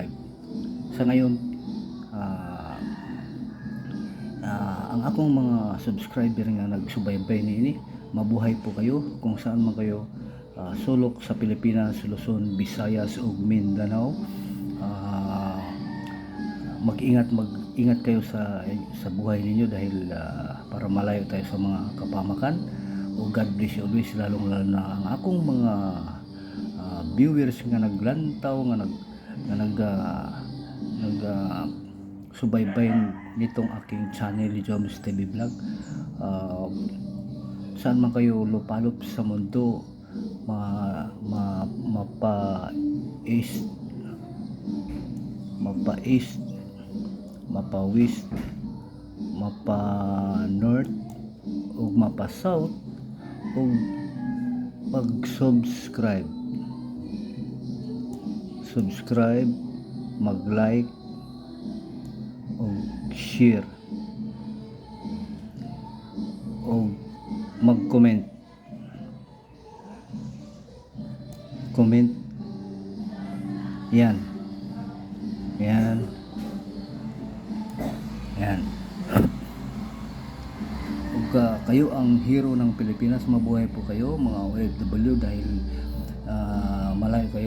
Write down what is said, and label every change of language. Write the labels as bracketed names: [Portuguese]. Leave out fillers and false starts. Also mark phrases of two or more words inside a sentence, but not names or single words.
[Filipino] Sa ngayon [Cebuano] ang akong mga subscriber nga nagsubaybay niini, [Filipino] mabuhay po kayo kung saan man kayo sulok sa Pilipinas, Luzon, Visayas ug Mindanao. Mag-ingat kayo sa buhay ninyo dahil para malayo tayo sa mga kapamakan. [English] O God bless you always, [Filipino] lalong lalo na [Cebuano] ang akong mga viewers nga naglantaw nga subaybay [Filipino] nitong aking channel, [Cebuano] Joms TV Vlog. [Filipino] Saan man kayo lupalop sa mundo, mapa-east, mapa-west, [Cebuano] mapa-north ug mapa-south, ug pag-subscribe, mag-like ug share ug mag-comment. [Filipino] Yan ug kayo ang hero ng Pilipinas. Mabuhay po kayo mga OFW dahil malayo kayo.